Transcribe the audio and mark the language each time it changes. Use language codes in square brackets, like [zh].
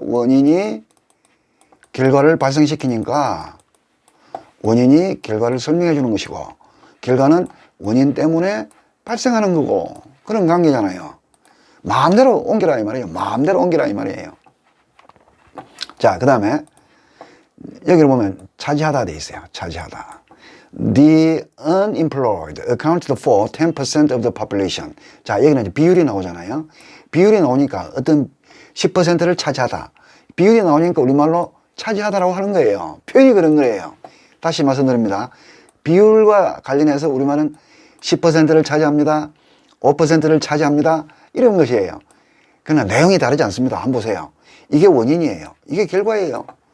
[ko] 원인이 결과를 발생시키니까 원인이 결과를 설명해 주는 것이고 결과는 원인 때문에 발생하는 거고 그런 관계잖아요. 마음대로 옮기라 이 말이에요. 마음대로 옮기라 이 말이에요. 자, 그 다음에 여기를 보면 차지하다 돼 있어요. 차지하다. [en] The unemployed accounted for 10% of the population. [ko] 자, 여기는 이제 비율이 나오잖아요. 비율이 나오니까 어떤 10%를 차지하다. 비율이 나오니까 우리말로 차지하다라고 하는 거예요. 표현이 그런 거예요. 다시 말씀드립니다. 비율과 관련해서 우리말은 10%를 차지합니다. 5%를 차지합니다. 이런 것이에요. 그러나 내용이 다르지 않습니다. 한번 보세요. 이게 원인이에요. 이게 결과예요.